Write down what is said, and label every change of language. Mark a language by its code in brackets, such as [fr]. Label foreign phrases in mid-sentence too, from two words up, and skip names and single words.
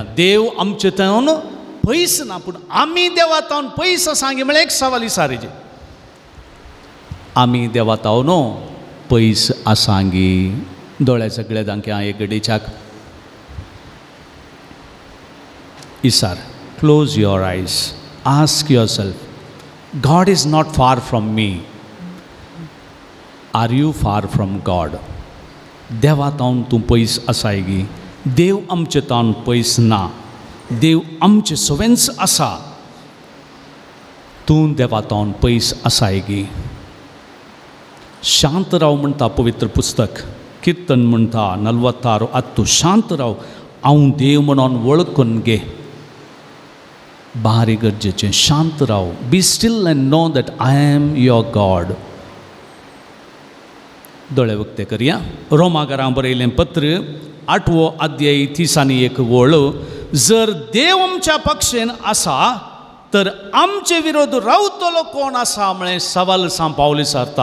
[kok] देव आमचे तान पयस ना, पूण आमी देवा तावन पयस सांगे म्हळ्यार एक सवाल विचारचे, आमी देवा तावन पयस आसांगी. दोळे सगळे दांक्या एक घडीच्याक इसार, [en] close your eyes, Ask your self, God is not far from me, are you far from God. [kok] देवा तावन तूं पयस आसाय गी. देव आमचे तावन पयस ना, देव आमचे सवेंच आसा, तूं देवा तावन पयस आसाय गी. शांत राव म्हणटा पवित्र पुस्तक, किर्तन म्हणटा 46 तूं शांत राव, हांव देव म्हणून वळखून घे. बारी गरजेचें शांत राव. [en] Be still and know that I am your God. [kok] दोळे उक्ते करया. रोमाकारां बरयलें पत्र 8वो अध्याय 30 वळ, जर देव आमच्या पक्षेन आसा तर आमचे विरोध रावतलो कोण आसा म्हळें सवाल सांग पावलो विचारता.